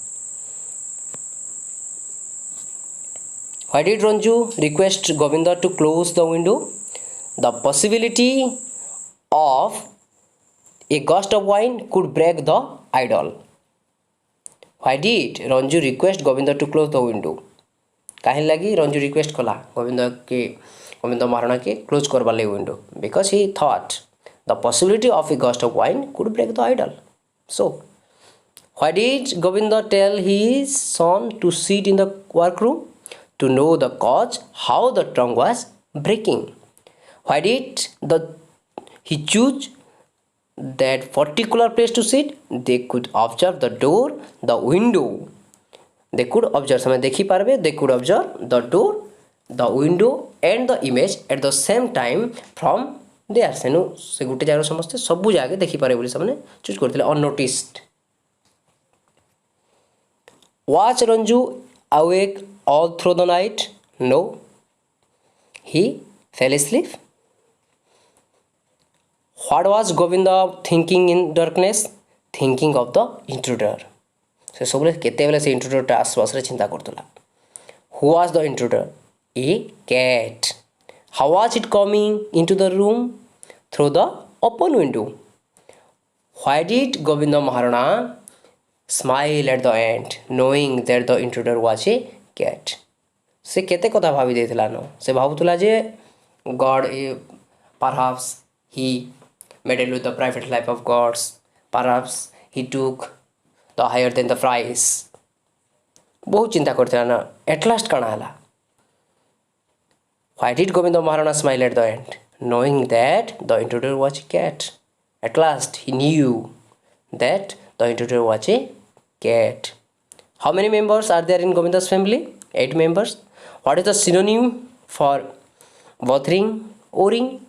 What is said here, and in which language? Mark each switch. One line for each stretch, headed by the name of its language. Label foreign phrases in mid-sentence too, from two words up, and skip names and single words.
English: Why did Ranju request Govinda to close the window? The possibility of a gust of wine could break the idol. Why did Ranju request Govinda to close the window?
Odia: କାହେଁ ଲାଗି ରଞ୍ଜୁ ରିକ୍ୱେଷ୍ଟ କଲା ଗୋବିନ୍ଦ ମହାରଣା କେ କ୍ଲୋଜ କରବା ଲେ
English: window because he thought the possibility of a gust of wine could break the idol. so why did Govind tell his son to sit in the workroom to know the cause how the trunk was breaking. why did he choose that particular place to sit? They could observe the door, the window. They could observe
Odia: ସମୟ ଦେଖି ପାରବେ.
English: They could observe the door, the window and the image at the same time from there.
Odia: ସେ ଗୋଟେ ଜାଗା ସମସ୍ତେ ସବୁ ଜାଗା ଦେଖି ପାରେ ବୋଲି ସେ ଚୁଜ କରତେ unnoticed.
English: Was Ranju awake all through the night? No, he fell asleep. What was Govinda thinking in darkness? Thinking of the intruder.
Odia: ସେ ସବୁବେଳେ କେତେବେଳେ ସେ ଇଣ୍ଟ୍ରୁଡରଟା ଆସବାସରେ ଚିନ୍ତା କରୁଥିଲା.
English: Who was the intruder? A cat. How was it coming into the room? Through the open window. Why did Govinda Maharana smile at the end, knowing that the intruder was a cat?
Odia: ସେ କେତେ କଥା ଭାବି ଦେଇଥିଲା ନ ସେ ଭାବୁଥିଲା ଯେ
English: God perhaps he meddled with the private life of gods, perhaps he took the higher than the price.
Odia: ବହୁତ ଚିନ୍ତା କରିଥିଲା ନା
English: at last
Odia: କାଣା ହେଲା?
English: Why did Govinda Maharana smile at the end, knowing that the intruder was a cat? At last he knew that the intruder was a cat. How many members are there in Govinda's family? 8 members. What is the synonym for bothering, worrying?